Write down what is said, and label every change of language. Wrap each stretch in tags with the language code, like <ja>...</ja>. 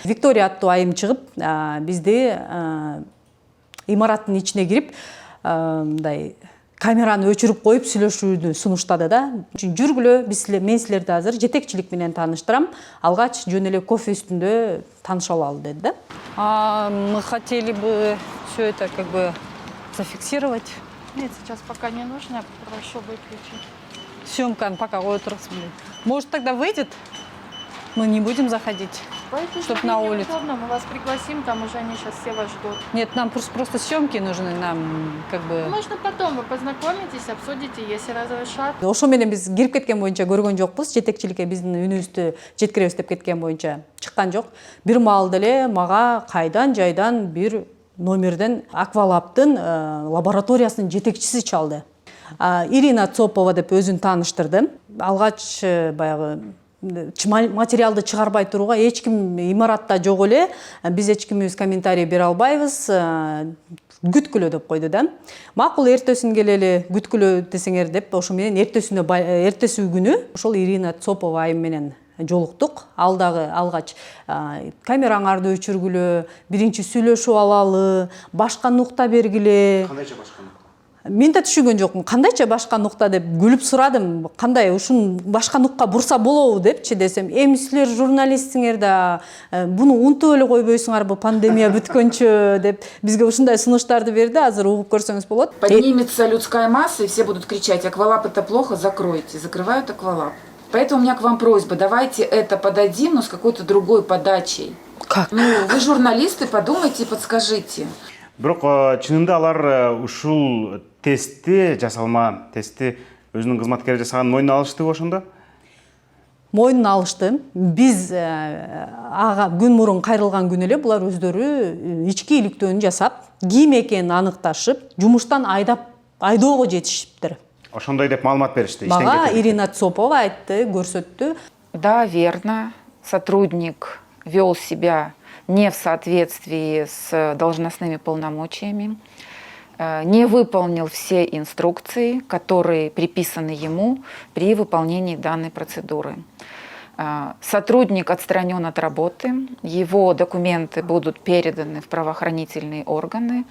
<ky>Виктория аттуу айым чыгып, бизди имараттын ичине кирип, мындай камераны өчүрүп коюп сүйлөшүүнү сунуштады да. Жүргүлө, мен силерди азыр жетекчилик менен тааныштырам. Алгач жөн эле кофе үстүндө тааныша алалы деди да.</ky> <ru>Мы хотели бы все это как бы зафиксировать. Нет, сейчас пока не нужно, прошу выключить.</ru> <ky>Съемканы пока кое турсун.</ky> <ru>Может, тогда выйдет? Мы не будем заходить, чтобы на улице. Удобно, мы вас пригласим, там уже они сейчас все вас ждут. Нет, нам просто съемки нужны, нам как бы... Можно потом, вы познакомитесь, обсудите, если разрешат.</ru> <ky>Ошо менен биз кирип кеткен боюнча көргөн жокпуз, жетекчиликке биздин үнүбүздү жеткиребиз деп кеткен боюнча чыккан жок. Бир маал деле мага кайдан жайдан бир номерден Аквалабтын лабораториясынын жетекчиси чалды. Ирина Цопова деп өзүн тааныштырды. Алгач баягы материалды чыгарбай турууга эч ким имаратта жок эле, биз эч кимибиз комментарий бере албайбыз, күткүлө деп койду да. Макул, эртесин келели күткүлө десеңер деп, ошо менен эртеси күнү ошол Ирина Цопова айым менен жолуктук. Алгач камераңарды өчүргүлө, биринчи сүйлөшүп алалы, башка нукта бергиле. Кандайча башка нукта? Мен да түшүнгөн жокмун. Кандайча башка нукта деп күлүп сурадым. Кандай ушун башка нукка бурса болобу депчи десем, эми силер журналистсиңер да буну унутуп эле койбойсуңар, бу пандемия бүткөнчө деп бизге ушундай сунуштарды берди. Азыр угуп көрсөңүз болот.</ky> <ru>Поднимется людская масса, и все будут кричать: Аквалаб это плохо, закройте. Закрывают Аквалаб. Поэтому у меня к вам просьба, давайте это подадим, но с какой-то другой подачей. Как? Ну, вы журналисты, подумайте и подскажите.</ru> <ky>Бирок чынында алар ушул жасалма тестти өзүнүн кызматкери жасаган мойнуна алышты ошондо? Мойнуна алышты. Биз ага күн мурун кайрылган күнү эле булар өздөрү ички иликтөөнү жасап, ким экенин аныкташып, жумуштан айдоого жетишиптир. Ошондой деп маалымат беришти. Мага Ирина Цопова айтты, көрсөттү.</ky> <ru>Да, верно. Сотрудник вел себя не в соответствии с должностными полномочиями, не выполнил все инструкции, которые приписаны ему при выполнении данной процедуры. Сотрудник отстранен от работы, его документы будут переданы в правоохранительные органы.</ru>